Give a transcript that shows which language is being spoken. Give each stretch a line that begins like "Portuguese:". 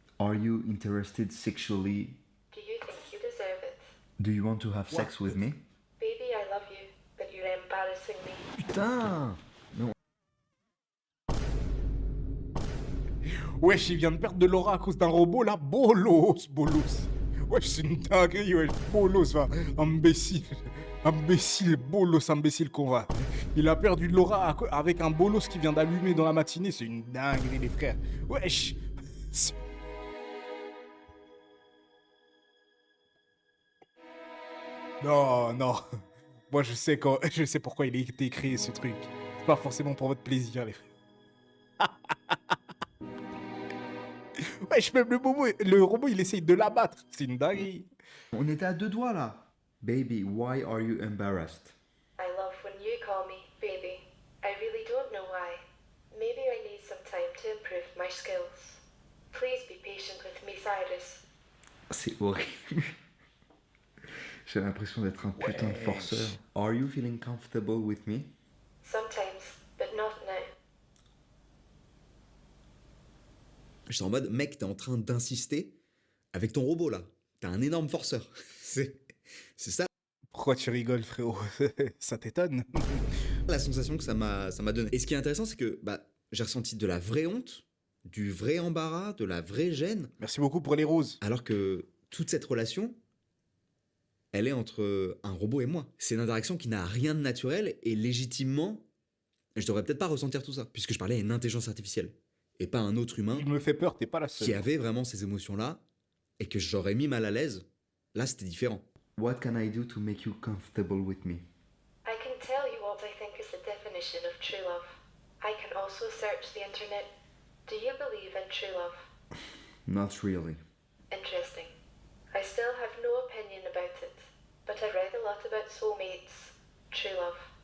English: Are you interested sexually? Do you think you deserve it? Do you want to have sex with me? Baby, I love you, but you're embarrassing me.
French: Putain! Wesh, il vient de perdre de l'aura à cause d'un robot là. Bolos. Wesh, c'est une dinguerie, wesh. Bolos, va. Imbécile, bolos, imbécile qu'on va. Il a perdu de l'aura avec un bolos qui vient d'allumer dans la matinée. C'est une dinguerie, les frères. Wesh. Non. Moi, je sais pourquoi il a été créé, ce truc. C'est pas forcément pour votre plaisir, les frères. Wesh, même le robot, il essaye de l'abattre. C'est une dinguerie. On était à 2 doigts là.
English: Baby, why are you embarrassed? I love when you call me baby. I really don't know why. Maybe I need some time to improve my skills. Please be patient with me, Cyrus.
French: C'est horrible. J'ai l'impression d'être un putain de forceur.
English: Are you feeling comfortable with me? Sometimes, but not now.
French: J'étais en mode, mec, t'es en train d'insister avec ton robot, là. T'es un énorme forceur. C'est ça Pourquoi tu rigoles, frérot? Ça t'étonne? la sensation que ça m'a donné. Et ce qui est intéressant, c'est que j'ai ressenti de la vraie honte, du vrai embarras, de la vraie gêne. Merci beaucoup pour les roses. Alors que toute cette relation, elle est entre un robot et moi. C'est une interaction qui n'a rien de naturel et légitimement, je devrais peut-être pas ressentir tout ça, puisque je parlais à une intelligence artificielle et pas à un autre humain Il me fait peur, t'es pas la qui seule. avait vraiment ces émotions-là et que j'aurais mis mal à l'aise. Là, c'était différent.
English: What can I do to make you comfortable with me? I can tell you what I think is the definition of true love. I can also search the internet. Do you believe in true love? Not really. Interesting. I still have no opinion about it, but I've read a lot about soulmates, true love.